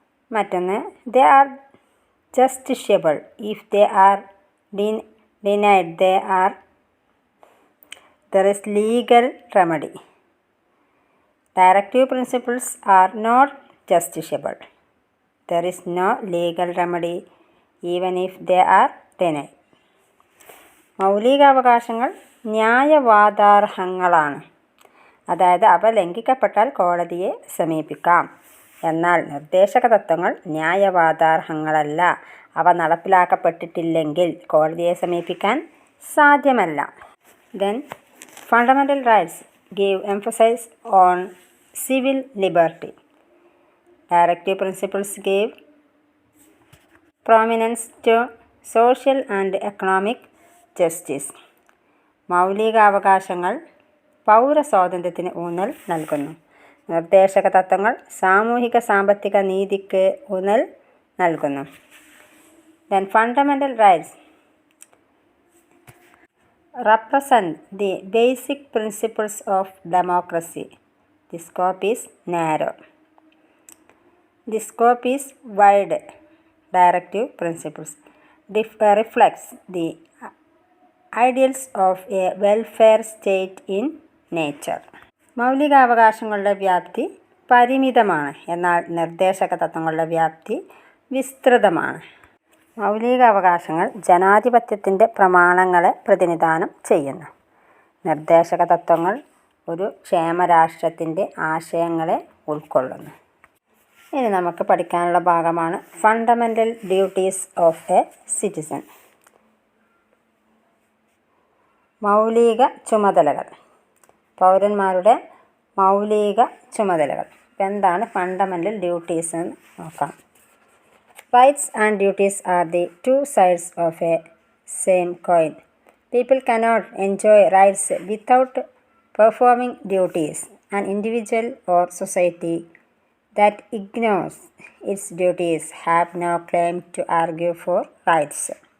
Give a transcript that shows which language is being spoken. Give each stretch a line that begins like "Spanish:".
Malayalam: മറ്റൊന്ന്,
English: They are justiciable if they are denied there is legal remedy. Directive principles are not justiciable. There is no legal remedy even if they are denied.
Malayalam: മൗലികാവകാശങ്ങൾ ന്യായവാദാർഹങ്ങളാണ്. അതായത് അവ ലംഘിക്കപ്പെട്ടാൽ കോടതിയെ സമീപിക്കാം. എന്നാൽ നിർദ്ദേശക തത്വങ്ങൾ ന്യായവാദാർഹങ്ങളല്ല. അവ നടപ്പിലാക്കപ്പെട്ടിട്ടില്ലെങ്കിൽ കോടതിയെ സമീപിക്കാൻ സാധ്യമല്ല.
English: Then fundamental rights give emphasis on civil liberty. Directive principles give prominence to social and economic justice.
Malayalam: മൗലികാവകാശങ്ങൾ പൗരസ്വാതന്ത്ര്യത്തിന് ഊന്നൽ നൽകുന്നു. നിർദ്ദേശക തത്വങ്ങൾ സാമൂഹിക സാമ്പത്തിക നീതിക്ക് ഊന്നൽ നൽകുന്നു.
English: Then fundamental rights represent the basic principles of democracy. The scope is narrow. The scope is wide. Directive principles reflects the ideals of a welfare state in nature.
Malayalam: മൗലികാവകാശങ്ങളുടെ വ്യാപ്തി പരിമിതമാണ്. എന്നാൽ നിർദ്ദേശക തത്വങ്ങളുടെ വ്യാപ്തി വിസ്തൃതമാണ്. മൗലികാവകാശങ്ങൾ ജനാധിപത്യത്തിൻ്റെ പ്രമാണങ്ങളെ പ്രതിനിധാനം ചെയ്യുന്നു. നിർദ്ദേശക തത്വങ്ങൾ ഒരു ക്ഷേമരാഷ്ട്രത്തിൻ്റെ ആശയങ്ങളെ ഉൾക്കൊള്ളുന്നു. ഇനി നമുക്ക് പഠിക്കാനുള്ള ഭാഗമാണ്
English: Fundamental duties of a citizen.
Malayalam: മൗലിക ചുമതലകൾ, പൗരന്മാരുടെ മൗലിക ചുമതലകൾ. എന്താണ് ഫണ്ടമെൻ്റൽ ഡ്യൂട്ടീസ് എന്ന് നോക്കാം.
English: Rights and duties are the two sides of a same coin. People cannot enjoy rights without performing duties. An individual or society that ignores its duties have no claim to argue for rights.